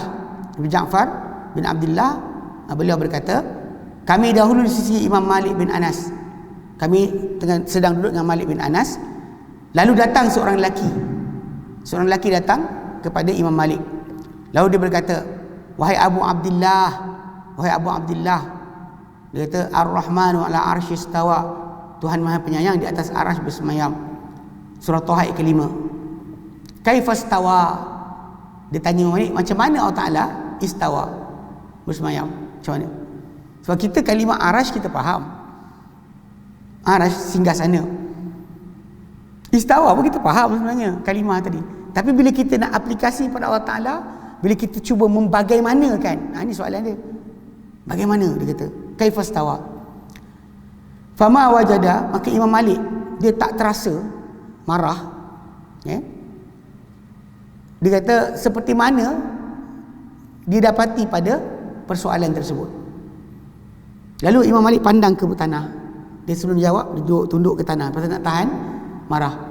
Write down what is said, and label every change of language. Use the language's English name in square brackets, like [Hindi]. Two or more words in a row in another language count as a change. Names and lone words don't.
[Malay] Daripada Ja'far bin Abdullah, beliau berkata, kami dahulu di sisi Imam Malik bin Anas. Kami sedang duduk dengan Malik bin Anas. Lalu datang seorang lelaki. Seorang lelaki datang kepada Imam Malik. Lalu dia berkata, wahai Abu Abdullah, dia kata, [Arabic] الرحمن على العرش استوى. [Malay] Tuhan Maha Penyayang di atas arasy bersemayam. Surah Taha ayat ke-5. [Arabic] كيف استوى? [Malay] Dia tanya Malik, macam mana Allah Taala istawa? Bersemayam. Macam mana? Sebab kita kalimah arasy kita faham. Arasy singgah sana. Istawa pun kita faham sebenarnya kalimah tadi. Tapi bila kita nak aplikasi pada Allah Taala, bila kita cuba membagaimanakan, ini soalan dia. Bagaimana dia kata? [Arabic] كيف استوى؟ فما وجد, [Malay] maka Imam Malik dia tak terasa marah. Dia kata seperti mana didapati pada persoalan tersebut. Lalu Imam Malik pandang ke tanah. Dia sebelum jawab, dia duduk tunduk ke tanah pasal nak tahan marah.